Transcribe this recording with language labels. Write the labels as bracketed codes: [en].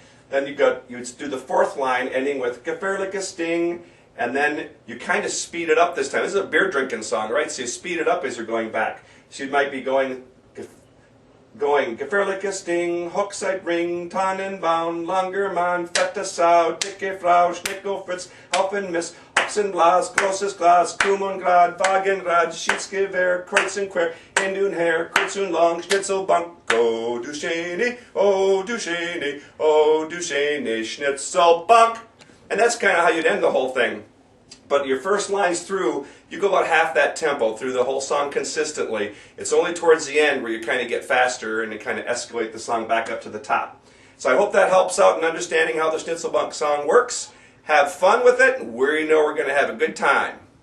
[en] Then you do the 4th line, ending with gefährliches Sting, and then you kind of speed it up this time. This is a beer drinking song, right? So you speed it up as you're going back. So you might be going [de] gefährliches Ding, Hochzeit Ring, Tannenbaum, langer Mann, fette Sau, dicke Frau, Schnickelfritz, Haufen Mist, Ochsenblas, großes Glas, Kumongrad, Wagenrad, Schiedsgewehr, Kreuz und Quer, Hin und Her, kurz und lang, Schnitzelbank, oh du schöne, oh du schöne, oh du schöne Schnitzelbank. [en] And that's kind of how you'd end the whole thing. But your first lines through, you go about half that tempo through the whole song consistently. It's only towards the end where you kind of get faster and you kind of escalate the song back up to the top. So I hope that helps out in understanding how the Schnitzelbank song works. Have fun with it, and we know we're going to have a good time.